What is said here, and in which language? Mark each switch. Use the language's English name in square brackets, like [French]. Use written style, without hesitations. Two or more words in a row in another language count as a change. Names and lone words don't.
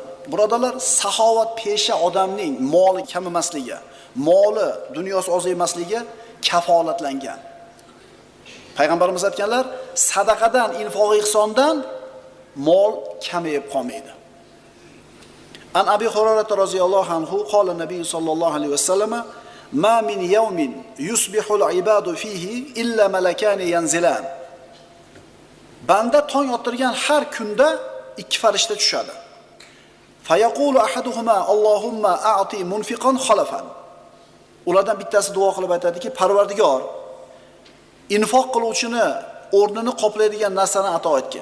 [Uzbek] Birodarlar, saxovat pesha odamning moli kam emasligi, moli dunyosi oz emasligi kafolatlangan. Payg'ambarimiz aytganlar, sadaqadan, infoq ihsondan mol kamayib qolmaydi. [Arabic] عن أبي هريرة رضي الله عنه قال النبي صلى الله عليه وسلم: "ما من يوم يصبح العباد فيه إلا ملكان ينزلان." [Uzbek] Banda tong ottirgan har kunda ikki farishta tushadi. [Arabic] فيقول أحدهما اللهم أعط منفقا خلفا. [Uzbek] Ulardan bittasi duo qilib aytadiki, Parvardigor, infoq qiluvchini o'rnini qoplaydigan narsani ato etgin.